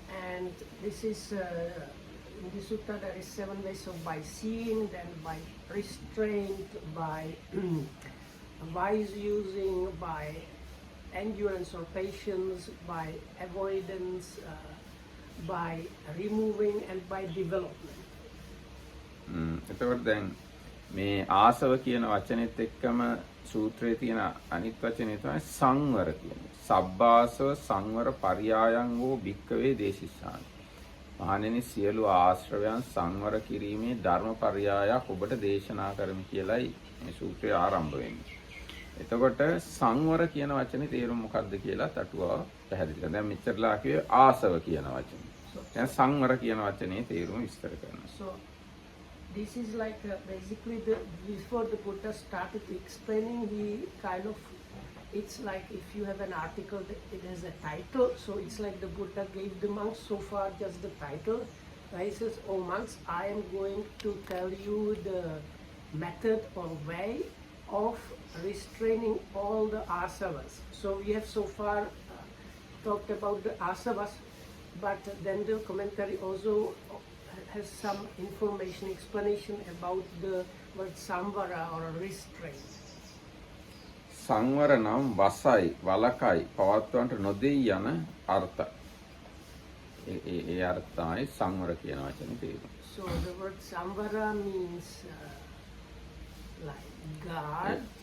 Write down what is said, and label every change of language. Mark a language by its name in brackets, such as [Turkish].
[English] And this is in the sutta there is 7 ways of by seeing, then by restraint, by wise using, by endurance or patience, by avoidance, by removing, and by development. [Sinhala] එතකොට දැන් මේ ආසව කියන වචනේත් එක්කම සූත්‍රයේ තියෙන අනිත් වචනේ තමයි සංවර කියන්නේ. [Pali] සබ්බාසව සංවර පරියායන් වූ භික්කවේ දේශිස්සාන. [Sinhala] මහණෙනි සියලු ආශ්‍රවයන් සංවර කිරීමේ ධර්ම පරියායක් ඔබට දේශනා කරමි කියලායි මේ සූත්‍රය ආරම්භ වෙන්නේ. එතකොට සංවර කියන වචනේ තේරුම මොකක්ද කියලා තටුවා පැහැදිලි කරනවා. දැන් මෙච්චරලා කිව්වේ ආසව කියන වචනේ. දැන් සංවර කියන වචනේ තේරුම විස්තර කරනවා. [English] So this is like basically before the Buddha started explaining, he kind of, it's like if you have an article, it has a title, so it's like the Buddha gave the monks so far just the title. He says, oh monks, I am going to tell you the method or way of restraining all the asavas. So we have so far talked about the asavas, but then the commentary also has some information, explanation about the word samvara or restraint. [Sinhala] සංවර නම් වසයි වලකයි පවත්වන්නට නොදෙයි යන අර්ථ. ඒ අර්ථයි සංවර කියන වචනේ තේරුම. [English] So the word samvara means like guard.